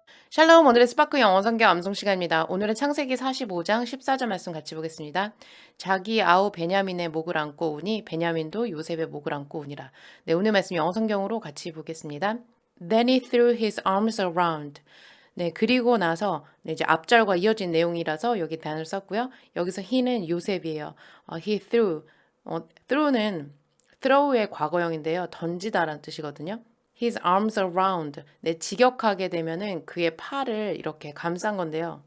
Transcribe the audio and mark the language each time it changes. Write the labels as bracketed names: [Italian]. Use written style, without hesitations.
[Korean] 샬롬, 오늘의 스파크 영어 성경 암송 시간입니다. 오늘은 창세기 45장 14절 말씀 같이 보겠습니다. 자기 아우 베냐민의 목을 안고 오니 베냐민도 요셉의 목을 안고 오니라. 네, 오늘 말씀 영어 성경으로 같이 보겠습니다. [English] Then he threw his arms around. [Korean] 네, 그리고 나서 네, 이제 앞절과 이어진 내용이라서 여기 단어를 썼고요. 여기서 he는 요셉이에요. [English] he threw. [Korean] throw는 throw의 과거형인데요. 던지다라는 뜻이거든요. [English] His arms around. [Korean] 네, 직역하게 되면은 그의 팔을 이렇게 감싼 건데요.